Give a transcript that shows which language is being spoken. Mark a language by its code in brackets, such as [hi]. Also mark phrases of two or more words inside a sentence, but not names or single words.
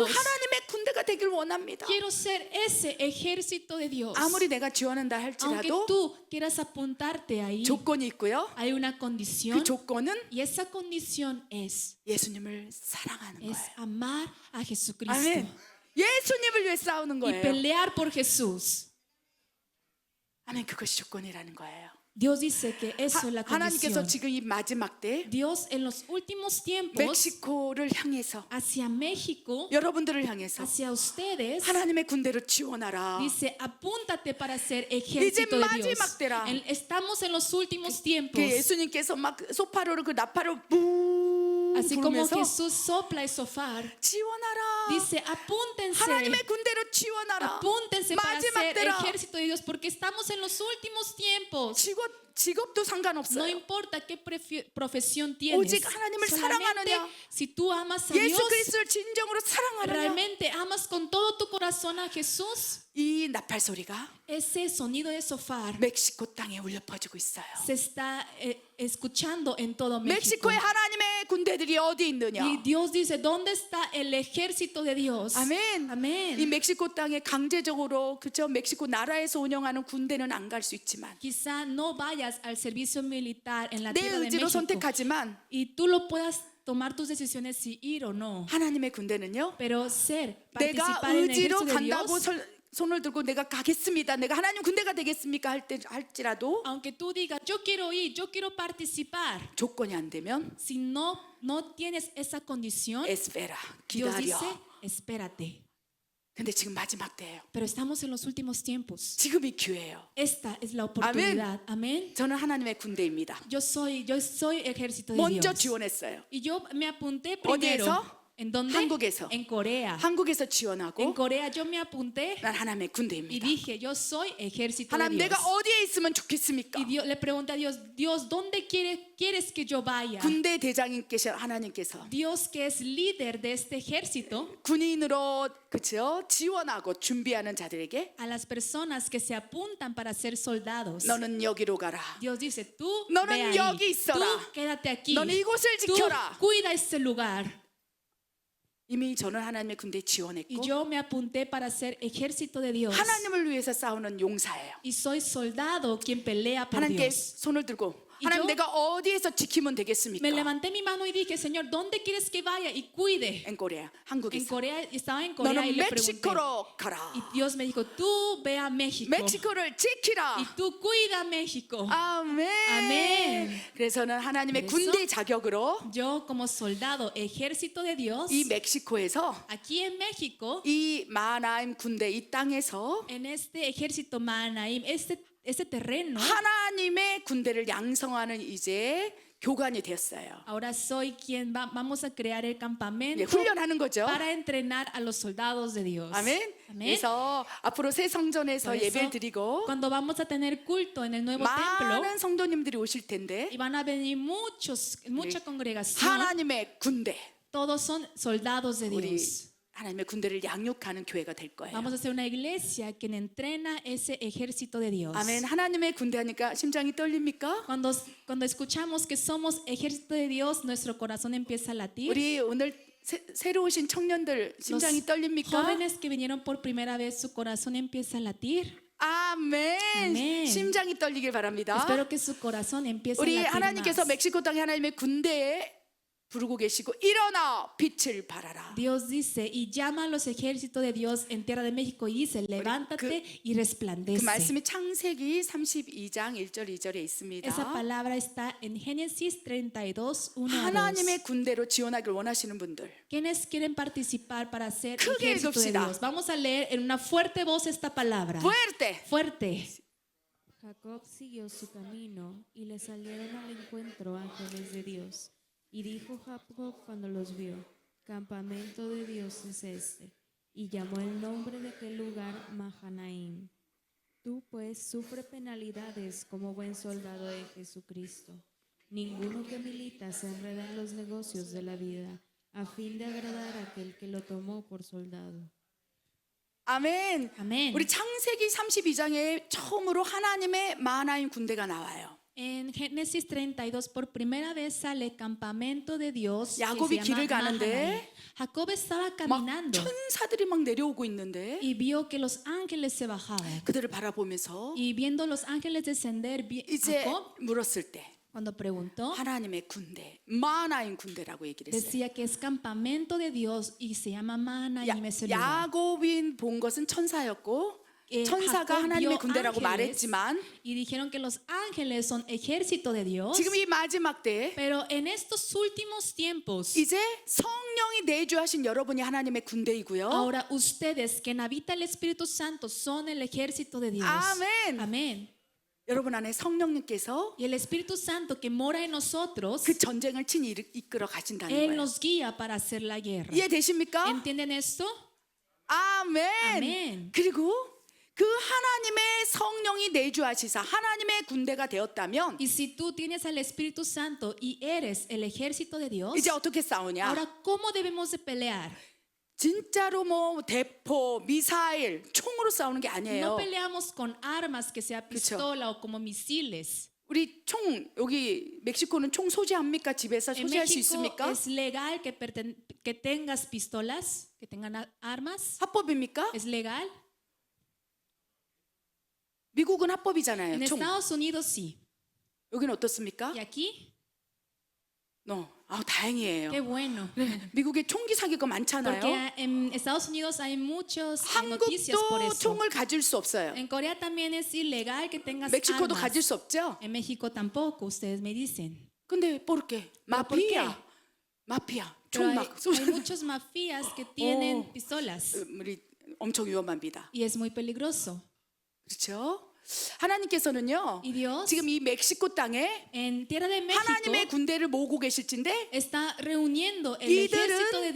[ko] 그 하나님의 군대가 되길 원합니다. [es] Quiero ser ese ejército de Dios. [ko] 아무리 내가 지원한다 [es] Aunque [ko] 할지라도 [es] tú quieras apuntarte ahí, [ko] 조건이 있고요. [es] hay una [ko] 그 [es] condición. [ko] 조건은 [es] Y esa condición es [ko] 예수님을 사랑하는 [es] es [ko] 거예요. [es] amar a Jesucristo [ko] 아멘. 예수님을 위해 싸우는 [es] y [ko] 거예요. [es] pelear por Jesús. [ko] 아멘. 그것이 조건이라는 거예요. [es] Dios dice que eso es la [ko] 하나님께서 [es] condición. [ko] 지금 이 마지막 때 [es] Dios en los últimos tiempos [ko] 멕시코를 향해서 [es] hacia México, [ko] 여러분들을 향해서 [es] hacia ustedes, [ko] 하나님의 군대를 지원하라. [es] dice, apúntate para ser ejército de Dios. [ko] 마지막 때라. [es] Estamos en los últimos tiempos. [ko] 그 예수님께서 막 소파로를 그 나팔을 부 [es] Así como [ko] 부르면서 [es] Jesús sopla el sofá, [ko] 지원하라. [es] dice, apúntense. [ko] 하나님의 군대로 지원하라. [es] Apúntense para [ko] 마지막 [es] ser [ko] 때라. [es] ejército de Dios porque estamos en los últimos tiempos. [ko] 직업도 [es] No [ko] 상관없어요. [es] importa qué profesión tienes. [ko] 오직 하나님을 [es] Solamente [ko] 사랑하느냐, [es] si tú amas a [ko] 예수 [es] Dios, [ko] 그리스도를 진정으로 사랑하느냐. [es] realmente amas con todo tu corazón a Jesús, [ko] 이 나팔 소리가 [es] ese sonido de sofá [ko] 멕시코 땅에 울려 퍼지고 있어요. [es] se está escuchando en todo México. [ko] 멕시코에 하나님의 군대들이 어디 있느냐? [es] Y Dios dice, ¿dónde está el ejército de Dios? [ko] 아멘. 이 [es] Amén. [ko] 멕시코 땅에 강제적으로 그죠? 멕시코 나라에서 운영하는 군대는 안 갈 수 있지만 [es] Quizá no vayas al servicio militar en la [ko] 내 [es] tierra de [ko] 의지로 [es] México [ko] 선택하지만 [es] y tú lo puedas tomar tus decisiones si ir o no. [ko] 하나님의 군대는요. [es] Pero ser, [ko] 내가 [es] participar en el [ko] 의지로 [es] ejército de [ko] 간다고 [es] Dios, [ko] 손을 들고 내가 가겠습니다. 내가 하나님 군대가 되겠습니까? 할지라도 [es] aunque tú digas, yo quiero ir, yo quiero participar, [ko] 조건이 안 되면 [es] si no tienes esa condición, 에스페라 Dios [ko] 기다려. [es] dice, espérate. [ko] 근데 지금 마지막 때예요. [es] Pero estamos en los últimos tiempos. [ko] 지금이 기회예요. [es] Esta es la oportunidad. Amén. [ko] 저는 하나님의 군대입니다. [es] Yo soy ejército de [ko] 먼저 [es] Dios. [ko] 지원했어요. [es] Y yo me apunté primero. [ko] 어디에서? [es] ¿En dónde? [ko] 한국에서. [es] En Corea. [ko] 한국에서 [es] En [ko] 지원하고 [es] Corea yo me apunté [ko] 난 하나님의 [es] y [ko] 군대입니다. [es] dije, yo soy ejército de [ko] 하나님 [es] Dios. [ko] 내가 어디에 있으면 좋겠습니까? [es] Y le pregunté a Dios, Dios, ¿dónde quieres que yo vaya? [ko] 군대 대장님께서 하나님께서 [es] Dios, que es líder de este ejército, [ko] 군인으로 그죠? 지원하고 준비하는 자들에게 [es] a las personas que se apuntan para ser soldados, [ko] 너는 여기로 가라. [es] Dios dice, tú [ko] 너는 [es] ve ahí, [ko] 여기 있어라. [es] tú quédate aquí, [ko] 너는 이곳을 [es] tú [ko] 지켜라. [es] cuida este lugar. [ko] 이미 저는 하나님의 군대에 [es] Y [ko] 지원했고 [es] yo me apunté para ser ejército de Dios. [ko] 하나님을 위해서 싸우는 용사예요. [es] Y soy soldado quien pelea por [ko] 하나님께 [es] Dios. [ko] 손을 들고 [es] Y [ko] 하나님 [es] yo [ko] 내가 어디에서 지키면 [es] Me [ko] 되겠습니까? [es] levanté mi mano y dije, Señor, ¿dónde quieres que vaya y cuide? En Corea, En [ko] 한국에서 [es] Corea, estaba en Corea y [ko] 너는 [es] le pregunté. [ko] 멕시코로 가라. [es] Y Dios me dijo, tú ve a México [ko] 멕시코를 지키라. [es] y tú cuida México. [ko] 아멘. 아멘. 그래서는 하나님의 그래서 군대 자격으로 [es] Yo como soldado, ejército de Dios, [ko] 이 멕시코에서 [es] aquí en México, [ko] 이 마나임 군대 이 땅에서 [es] en este ejército Mahanaim, este terreno, [ko] 하나님의 군대를 양성하는 이제 교관이 되었어요. [es] ahora soy quien vamos a crear el [ko] 예, [es] campamento [ko] 훈련하는 거죠. [es] para entrenar a los soldados de Dios. [ko] 아멘. [es] Amén. [ko] 그래서 앞으로 새 성전에서 [es] Por eso, [ko] 예배를 드리고 [es] cuando vamos a tener culto en el nuevo templo, [ko] 많은 성도님들이 오실 텐데 [es] y van a venir mucha congregación, [ko] 하나님의 군대, [es] todos son soldados de [ko] 우리 [es] Dios. [ko] 하나님의 군대를 양육하는 교회가 될 거예요. [es] Vamos a ser una iglesia que entrena ese ejército de Dios. [ko] 아멘. 하나님의 군대 하니까 심장이 떨립니까? [es] Cuando escuchamos que somos ejército de Dios, nuestro corazón empieza a latir. [ko] 우리 오늘 새로 오신 청년들 [es] Los [ko] 심장이 떨립니까? [es] jóvenes que vinieron por primera vez, su corazón empieza a latir. [ko] 아멘. 아멘. 심장이 떨리길 바랍니다. [es] Espero que su corazón empiece a [ko] 우리 [es] latir [ko] 하나님께서 [es] más. [ko] 멕시코 땅에 하나님의 군대에 부르고 계시고 일어나 빛을 발하라. [es] Dios dice y llama a los ejércitos de Dios en tierra de México y dice, levántate y [ko] 그 [es] resplandece. [ko] 말씀이 창세기 32장 1절 2절에 있습니다. [es] Esa palabra está en Génesis 32, 1 a 2. [ko] 하나님의 군대로 지원하기를 원하시는 분들, [es] ¿Quiénes quieren participar para ser [ko] 크게 [es] ejército de [ko] 읽읍시다. [es] Dios? Vamos a leer en una fuerte voz esta palabra. fuerte. Fuerte. Jacob siguió su camino y le salieron al encuentro ángeles de Dios. Y dijo Jacob cuando los vio, campamento de Dios es este. Y llamó el nombre de aquel lugar Mahanaim. Tú pues sufre penalidades como buen soldado de Jesucristo. Ninguno que milita se enreda en los negocios de la vida, a fin de agradar a aquel que lo tomó por soldado. [ko] 아멘. 아멘. 우리 창세기 32장에 처음으로 하나님의 마하나임 군대가 나와요. [es] En Génesis 32 por primera vez sale campamento de Dios que [ko] 야곱이 [es] se [ko] 길을 [es] llama [ko] 가는데 [es] Mahanaim. Jacob estaba [ko] 막 [es] caminando [ko] 천사들이 막 내려오고 있는데 [es] y vio que los ángeles se bajaban. [ko] 그들을 바라보면서 [es] Y viendo los ángeles descender, [ko] 이제 [es] Jacob, [ko] 물었을 때 [es] cuando preguntó, [ko] 하나님의 군대, 마하나임 군대라고 얘기를 했어요. [es] decía que es campamento de Dios y se llama Mahanaim ese lugar. [ko] 야곱이 본 것은 천사였고 천사가 [es] Jacob [ko] 하나님의 [es] vio [ko] 군대라고 [es] ángeles [ko] 말했지만 [es] y dijeron que los ángeles son ejército de Dios. [ko] 지금 이 마지막 때에 [es] Pero en estos últimos tiempos, [ko] 이제 성령이 내주하신 여러분이 하나님의 군대이고요. [es] ahora ustedes que habita el Espíritu Santo son el ejército de Dios. [ko] 아멘. [es] Amén. [ko] 여러분 안에 성령님께서 [es] Y el Espíritu Santo que mora en nosotros, [ko] 그 전쟁을 친히 이끌어 가신다는 [es] Él [ko] 거예요. [es] nos guía para hacer la guerra. [ko] 이해되십니까? [es] ¿Entienden esto? [ko] 아멘. 아멘. 그리고 그 하나님의 성령이 내주하시사 하나님의 군대가 되었다면 [es] Y si tú tienes al Espíritu Santo y eres el ejército de Dios, [ko] 이제 어떻게 싸우냐? [es] ahora ¿cómo debemos de pelear? [ko] 진짜로 뭐 대포, 미사일, 총으로 싸우는 게 [es] No [ko] 아니에요. [es] peleamos con armas que sea pistola o como misiles. [ko] 우리 총 여기 멕시코는 총 소지합니까? 집에서 [es] En [ko] 소지할 수 [es] México [ko] 있습니까? [es] es legal que tengas pistolas, que tengan armas. [ko] 합법입니까? [es] ¿Es legal? [ko] 미국은 합법이잖아요. [es] En [ko] 총. [es] Estados Unidos sí. [ko] 여기는 어떻습니까? [es] ¿Y aquí? [ko] 다행이에요. [es] Qué bueno. [ko] 미국에 총기 사기가 많잖아요. [es] Porque en Estados Unidos hay muchas noticias por [ko] 한국도 [es] eso. [ko] 총을 가질 수 없어요. [es] En Corea también es ilegal que tengas [ko] 멕시코도 [es] armas. [ko] 가질 수 없죠. [es] En México tampoco, ustedes me dicen. [ko] 근데 [es] ¿por qué? ¿Pero por qué? [ko] 마피아. [es] Pero [ko] 총 [es] hay, [ko] 막 쏘. [es] hay muchas mafías que tienen pistolas [ko] 우리 엄청 위험합니다. [es] y es muy peligroso. [ko] 그렇죠? 하나님께서는요. [es] Y Dios [ko] 지금 이 멕시코 땅에 [es] en tierra de México [ko] 하나님의 군대를 모으고 계실진데 [es] está reuniendo el ejército de